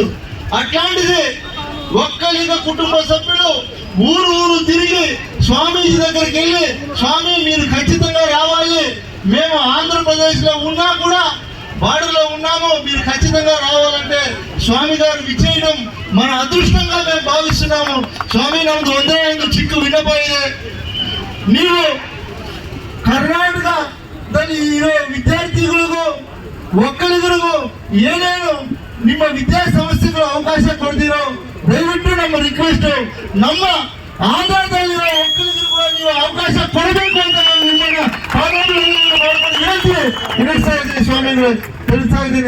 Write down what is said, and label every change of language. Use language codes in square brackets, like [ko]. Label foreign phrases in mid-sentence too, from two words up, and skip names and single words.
[te] అట్లాంటిది ఒక్కలిగా కుటుంబ సభ్యులు ఊరు ఊరు తిరిగి స్వామీజీ దగ్గరికి వెళ్ళి, స్వామి మీరు ఖచ్చితంగా రావాలి, మేము ఆంధ్రప్రదేశ్ లో ఉన్నా కూడా బార్డర్లో ఉన్నాము, మీరు ఖచ్చితంగా రావాలంటే స్వామి గారు విచ్చేయడం మన అదృష్టంగా మేము భావిస్తున్నాము. స్వామి నమ్ముడు [kn] ಒಂದೇ ಒಂದು ಚಿಕ್ಕ ವಿನ್ನಪ ಇದೆ. ನೀವು ಕರ್ನಾಟಕದಲ್ಲಿ ಇರೋ ವಿದ್ಯಾರ್ಥಿಗಳಿಗೂ ಒಕ್ಕಲಿಗರಿಗೂ ಏನೇನು ನಿಮ್ಮ ವಿದ್ಯಾ ಸಂಸ್ಥೆಗಳು ಅವಕಾಶ ಕೊಡ್ತೀರೋ ದಯವಿಟ್ಟು ನಮ್ಮ ರಿಕ್ವೆಸ್ಟ್, ನಮ್ಮ ಆಂಧ್ರದಲ್ಲಿರೋ ಒಕ್ಕಲಿಗರು ಕೂಡ ನೀವು ಅವಕಾಶ ಕೊಡಬೇಕು ಅಂತ ನಾನು ನಿಮ್ಮನ್ನ ಮಾಡ್ಕೊಂಡು ತಿಳಿಸ್ತಾ ಇದ್ದೀನಿ ಸ್ವಾಮಿಗಳು, ತಿಳಿಸ್ತಾ ಇದ್ದೀನಿ.